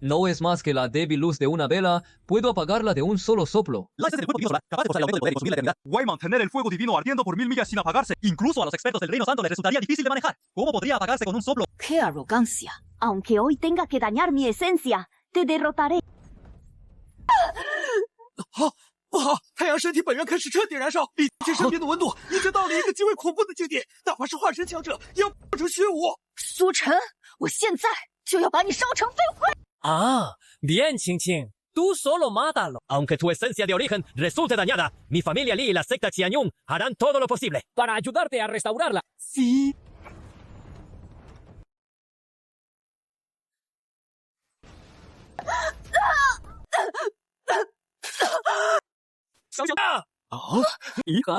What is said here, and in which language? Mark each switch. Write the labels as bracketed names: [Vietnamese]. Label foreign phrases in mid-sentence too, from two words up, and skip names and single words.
[Spanish] No es más que la débil luz de una vela. Puedo apagarla de un solo soplo. La esencia del fuego divino solar, capaz de causar el aumento del poder y consumir la eternidad. Why mantener el fuego divino ardiendo por 1000 millas sin apagarse? Incluso a los expertos del Reino Santo les resultaría difícil de manejar. ¿Cómo podría apagarse con un soplo? ¡Qué arrogancia! Aunque hoy tenga que dañar mi esencia, te derrotaré. [Chinese] 不好！太阳身体本源开始彻底燃烧，比之身边的温度已经到了一个极为恐怖的境地，哪怕是化身强者也要化成虚无。苏晨，我现在就要把你烧成废灰！ [Spanish] Ah, bien, Qing Qing. Tú solo mátalo. Aunque tu esencia de origen resulte dañada, mi familia Li y la secta Qianyun harán todo lo posible para ayudarte a restaurarla. Sí. ¡Hija!